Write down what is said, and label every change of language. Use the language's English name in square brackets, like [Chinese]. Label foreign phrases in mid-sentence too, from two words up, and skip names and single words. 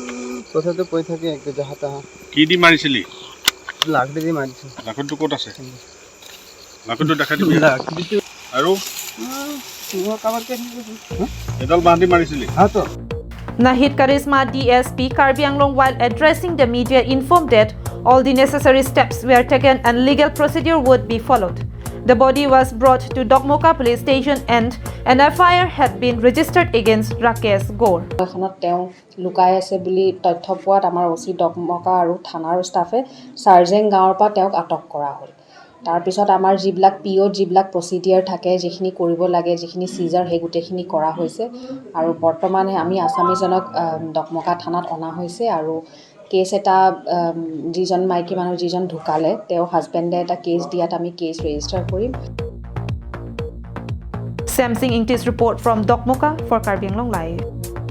[English] Nahid Karisma DSP Karbi Anglong, while addressing the media, informed that all the necessary steps were taken and legal procedure would be followed. The body was brought to Dokmoka police station and an FIR had been registered against Rakesh Gaur. [Assamese] লুকাই আছে বুলি তথ্য পোৱাত আমাৰ ওচি ডকমকা আৰু থানাৰ ষ্টাফে সাৰ্জেং গাঁৱৰ পৰা তেওঁক আটক কৰা হ'ল। তাৰ পিছত আমাৰ যিবিলাক পিঅ যিবিলাক প্ৰচিডিয়াৰ থাকে যিখিনি কৰিব লাগে যিখিনি সিজাৰ হে গুটেখিনি কৰা হৈছে আৰু বৰ্তমানে আমি আসামিজনক ডকমকা থানাত অনা হৈছে আৰু কেছ এটা যিজন মাইকী মানুহ যিজন ঢুকালে তেওঁ হাজবেণ্ডে এটা কেছ দিয়াত আমি কেছ ৰেজিষ্টাৰ কৰিম। [English] Samsing English report from Dokmoka for Karbi Anglong Live.